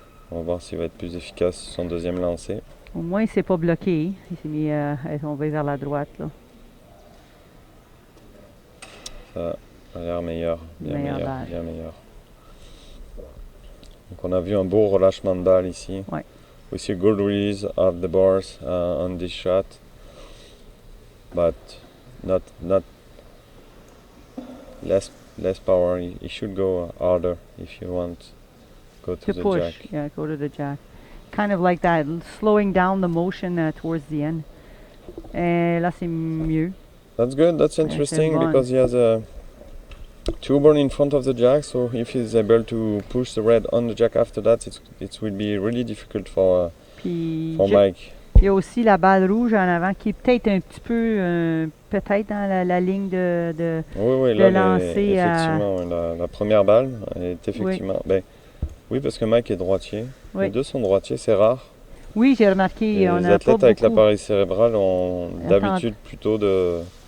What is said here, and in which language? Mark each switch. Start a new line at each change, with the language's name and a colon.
French: On va voir s'il va être plus efficace sur son deuxième lancer. Au moins, il ne s'est pas bloqué. Il s'est mis à tomber vers la droite. Là. Ça a l'air meilleur, bien meilleur. Donc on a vu un beau relâchement de balle ici. Ouais.
English: We see a good release of the bars on this shot, but not less power. You should go harder if you want to go to the push. jack. Yeah, go to the jack. Kind of like that, slowing down the motion towards the end.
French: Et là, c'est mieux.
English: That's good. That's interesting because he has a 2 burn in front of the jack. So if he's able to push the red on the jack after that, it will be really difficult for Mike.
French: Il y a aussi la balle rouge en avant qui est peut-être un petit peu peut-être dans la ligne de lancer. Effectivement, la première balle est effectivement... Oui, parce que Mike est droitier. Oui. Les deux sont droitiers, c'est rare. Oui, j'ai remarqué. Les athlètes avec l'appareil cérébral ont d'habitude plutôt de...